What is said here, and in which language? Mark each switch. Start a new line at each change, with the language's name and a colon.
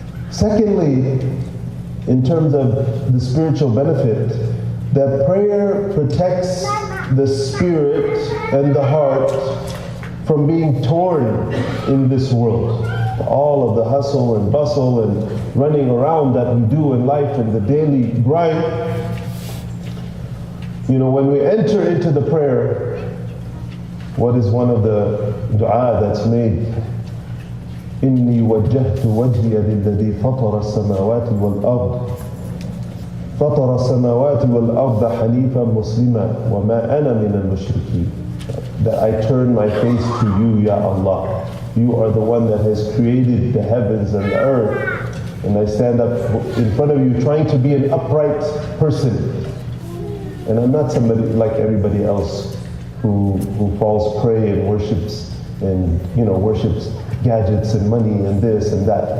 English: Secondly, in terms of the spiritual benefit, that prayer protects the spirit and the heart from being torn in this world. All of the hustle and bustle and running around that we do in life and the daily grind. When we enter into the prayer, what is one of the dua that's made?
Arabic: إِنِّي وَجَّهْتُ وَجْهِيَ لِلَّذِي فَطَرَ السَّمَاوَاتِ وَالْأَرْضِ فطر السماوات والأرض حنيفا مسلما وما أنا من المشركين.
English: that I turn my face to you, Ya Allah. You are the one that has created the heavens and the earth. And I stand up in front of you trying to be an upright person. And I'm not somebody like everybody else who falls prey and worships worships gadgets and money and this and that.